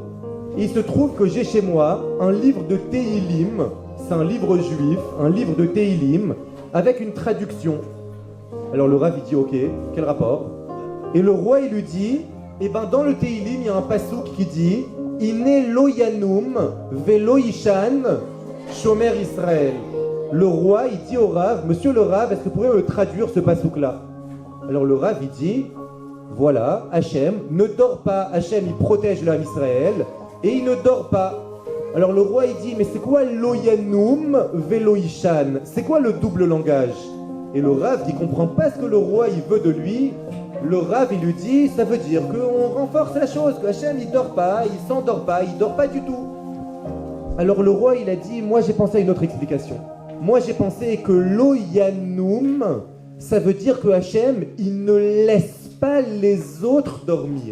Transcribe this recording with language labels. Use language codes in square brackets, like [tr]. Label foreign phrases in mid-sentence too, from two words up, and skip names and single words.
[fr] Et il se trouve que j'ai chez moi un livre de Tehillim, c'est un livre juif, un livre de Tehillim, avec une traduction. Alors le Rav, il dit, ok, quel rapport? Et le roi, il lui dit, eh ben dans le Tehillim, il y a un passouk qui dit, [he] הנה לא ינום ולא יישן שומר ישראל. [fr] Le roi, il dit au Rav, monsieur le Rav, est-ce que vous pouvez me traduire ce passouk-là? Alors le Rav, il dit, voilà, Hachem ne dort pas, Hachem, il protège l'âme Israël, et il ne dort pas. Alors le roi, il dit, mais c'est quoi [he] לא ינום ולא יישן? [fr] C'est quoi le double langage? Et le Rav, qui comprend pas ce que le roi, il veut de lui, le Rav, il lui dit, ça veut dire qu'on renforce la chose, que Hachem, il dort pas, il s'endort pas, il dort pas du tout. Alors le roi, il a dit, moi j'ai pensé à une autre explication. Moi j'ai pensé que [he] לא ינום, [fr] ça veut dire que Hachem, il ne laisse pas les autres dormir.